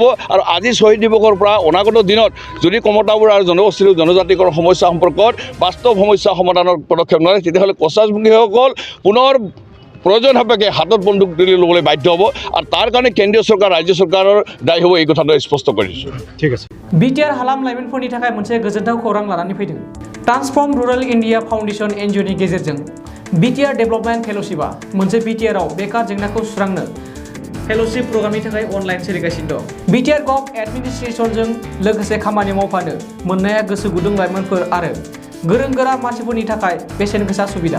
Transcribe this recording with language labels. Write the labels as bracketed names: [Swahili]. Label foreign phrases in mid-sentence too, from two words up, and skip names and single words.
[Assamese] আৰু আজি শ্বহীদ দিৱসৰ পৰা অনাগত দিনত যদি কমতাপুৰ আৰু জনগোষ্ঠীৰ জনজাতিকৰণৰ সমস্যা সম্পৰ্কত বাস্তৱ সমস্যা সমাধানৰ পদক্ষেপ নলয়, তেতিয়াহ'লে কোচাছপন্থীসকল পুনৰ প্ৰয়োজন সাপেক্ষে হাতত বন্দুক তুলি ল'বলৈ বাধ্য হ'ব, আৰু তাৰ কাৰণে কেন্দ্ৰীয় চৰকাৰ, ৰাজ্য চৰকাৰৰ দায়ী হ'ব, এই কথাটো স্পষ্ট কৰিছোঁ। ঠিক আছে। [Bodo] BTR हालाम लाइमोनफोरनि थाखाय मोनसे गोजोनथाव खौरां लानानै फैदों। ट्रान्सफर्म रुरल इन्डिया फाउन्डेसन NGOनि गेजेरजों BTR [English] development fellowship [Bodo] मोनसे BTRआव बेकार जेंनाखौ सुस्रांनो [English] fellowship programme [Bodo] थाखाय अनलाइन सोलिगासिनो दं। BTR [English] gov administration [Bodo] लोगोसे खामानि मावफानो मोननाया गोसो गुदुं लाइमोनफोर आरो गोरों गोरा मानसिफोरनि थाखाय बेसेन गोसा सुबिदा।